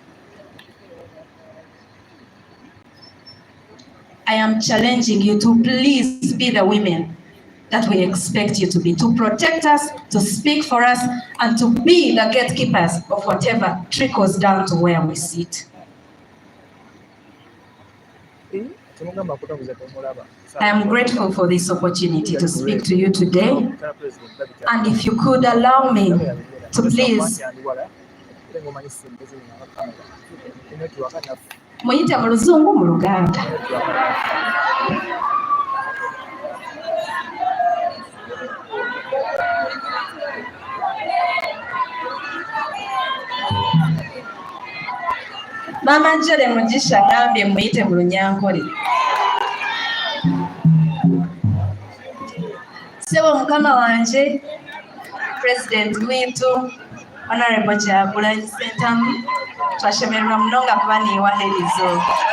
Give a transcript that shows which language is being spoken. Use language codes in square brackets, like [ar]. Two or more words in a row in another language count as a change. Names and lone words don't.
[en] I am challenging you to please be the women that we expect you to be, to protect us, to speak for us, and to be the gatekeepers of whatever trickles down to where we sit. I am grateful for this opportunity to speak to you today, and if you could allow me to please [nyn] muyite mu luzungu mu Luganda. Mama Njere Mugisha ngambye muyite mu Lunyankole. Sebo mukama wanje, President witu, Honorable Kyagulanyi Ssentamu, twashemererwa munonga kuba niwaherizo.